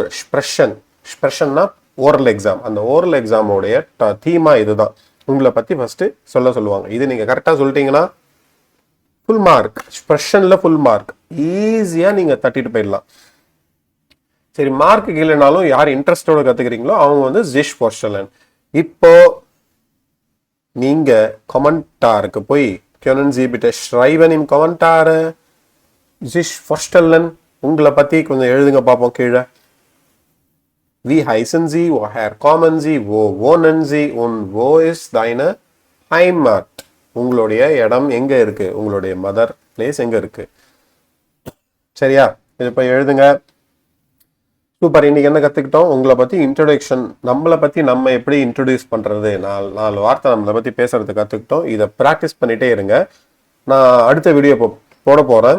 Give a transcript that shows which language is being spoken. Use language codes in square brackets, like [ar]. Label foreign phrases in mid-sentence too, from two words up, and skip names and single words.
[ta] ஸ்ப்ரெஷன்னா [en] oral exam. [ta] அந்த [en] oral examோடைய [ta] தீமா இதுதான். உங்களை பற்றி ஃபஸ்ட்டு சொல்லுவாங்க. இது நீங்கள் கரெக்டாக சொல்லிட்டீங்கன்னா [en] full mark. [ta] ஸ்ப்ரெஷனில் [en] full mark [ta] ஈஸியாக நீங்கள் தட்டிட்டு போயிடலாம். சரி, மார்க் இல்லைனாலும் யார் இன்ட்ரெஸ்டோட கற்றுக்கிறீங்களோ அவங்க வந்து [de] sich vorstellen. [ta] இப்போ நீங்கள் கொமெண்டாருக்கு போய் [de] können Sie bitte schreiben im Kommentare sich vorstellen, [ta] உங்களை பற்றி கொஞ்சம் எழுதுங்க பார்ப்போம் கீழே. [de] Wie heißen Sie, woher kommen Sie, wo wohnen Sie und wo ist deine Heimat? [ta] உங்களுடைய இடம் எங்கே இருக்குது, உங்களுடைய [en] mother place [ta] எங்கே இருக்குது. சரியா, இது போய் எழுதுங்க. சூப்பர். இன்னைக்கு என்ன கற்றுக்கிட்டோம், உங்களை பற்றி இன்ட்ரொடக்ஷன், நம்மளை பற்றி நம்ம எப்படி இன்ட்ரடியூஸ் பண்ணுறது, 4 வார்த்தை நம்மளை பற்றி பேசுறது கற்றுக்கிட்டோம். இதை ப்ராக்டிஸ் பண்ணிகிட்டே இருங்க. நான் அடுத்த வீடியோ போட போகிறேன்.